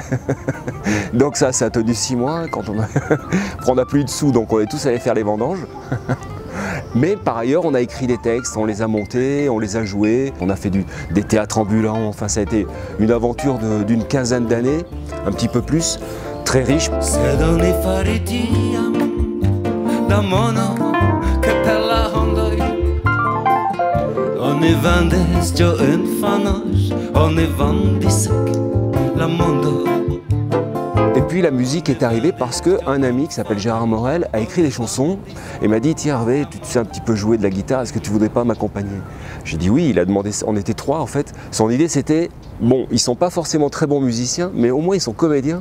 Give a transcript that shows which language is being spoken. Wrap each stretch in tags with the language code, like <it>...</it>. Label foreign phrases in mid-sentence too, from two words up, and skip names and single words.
<fr>Donc ça a tenu 6 mois quand on n'a plus de sous, donc on est tous allés faire les vendanges. Mais par ailleurs, on a écrit des textes, on les a montés, on les a joués, on a fait des théâtres ambulants, enfin ça a été une aventure d'une quinzaine d'années, un petit peu plus, très riche. Ogni vendestio infanar, ogni vendisec la mondo. Et puis la musique est arrivée parce qu'un ami qui s'appelle Gérard Morel a écrit des chansons et m'a dit tiens Hervé, tu sais un petit peu jouer de la guitare, est-ce que tu voudrais pas m'accompagner? J'ai dit oui, il a demandé, on était 3 en fait. Son idée c'était, bon, ils sont pas forcément très bons musiciens, mais au moins ils sont comédiens.</fr>